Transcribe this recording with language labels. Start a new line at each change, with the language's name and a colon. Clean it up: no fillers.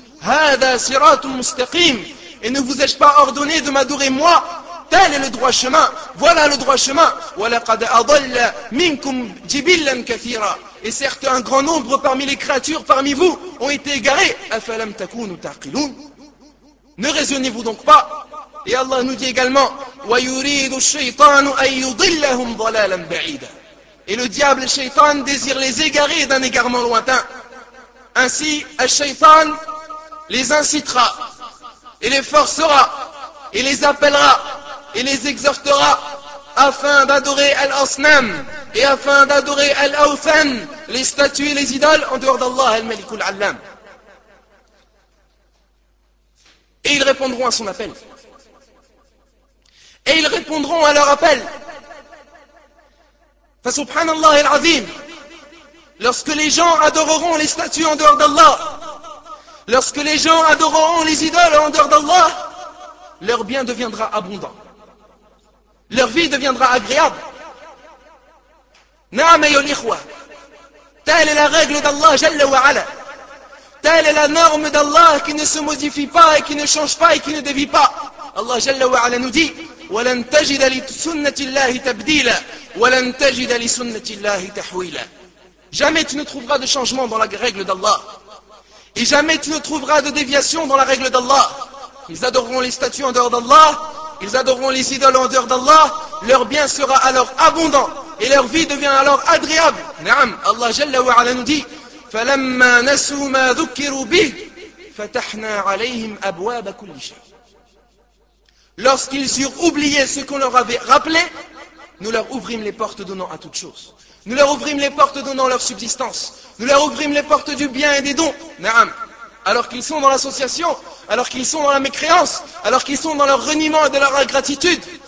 Arabic: Hada siratun mustaqim.
French: Et ne vous ai-je pas ordonné de m'adorer moi? Tel est le droit chemin. Voilà le droit chemin.
Arabic: وَلَقَدْ أَضَلَّ مِنْكُمْ جِبِلًّا كَثِيرًا.
French: Et certes, un grand nombre parmi les créatures, parmi vous, ont été égarés.
Arabic: أَفَلَمْ تَكُونُ تَعْقِلُونَ.
French: Ne raisonnez-vous donc pas. Et Allah nous dit également,
Arabic: وَيُرِيدُ الشَّيْطَانُ أَنْ يُضِلَّهُمْ ضَلَالًا بَعِيدًا.
French: Et le diable, le shaytan, désire les égarer d'un égarement lointain. Ainsi, le shaytan les incitera et les forcera et les appellera et les exhortera afin d'adorer Al-Asnam et afin d'adorer Al-Awthan, les statues et les idoles en dehors d'Allah, Al-Malikul Allam. Et ils répondront à son appel. Et ils répondront à leur appel.
Arabic: Fa subhanallah al-azim.
French: Lorsque les gens adoreront les statues en dehors d'Allah, lorsque les gens adoreront les idoles en dehors d'Allah, leur bien deviendra abondant. Leur vie deviendra agréable.
Arabic: Na'am ayyul ikhwa.
French: Telle est la règle d'Allah Jalla wa Ala. Telle est la norme d'Allah qui ne se modifie pas et qui ne change pas et qui ne dévie pas. Allah Jalla wa Ala nous dit:
Arabic: وَلَنْ تَجِدَ لِسُنَّةِ اللَّهِ تَبْدِيلًا وَلَنْ تَجِدَ لِسُنَّةِ اللَّهِ تَحْوِيلًا.
French: Jamais tu ne trouveras de changement dans la règle d'Allah. Et jamais tu ne trouveras de déviation dans la règle d'Allah. Ils adoreront les statues en dehors d'Allah. Ils adoreront les idoles en dehors d'Allah. Leur bien sera alors abondant. Et leur vie devient alors agréable. Naam, Allah Jalla wa Ala nous dit:
Arabic: فَلَمَّا نَسُوا مَا ذُكِّرُوا بِهِ فَتَحْنَا عَلَيْهِمْ أَبْوَابَ كُلِّ شَيْءٍ.
French: Lorsqu'ils eurent oublié ce qu'on leur avait rappelé, nous leur ouvrîmes les portes donnant à toutes choses. Nous leur ouvrîmes les portes donnant leur subsistance. Nous leur ouvrîmes les portes du bien et des dons. Naam. Alors qu'ils sont dans l'association, alors qu'ils sont dans la mécréance, alors qu'ils sont dans leur reniement et de leur ingratitude.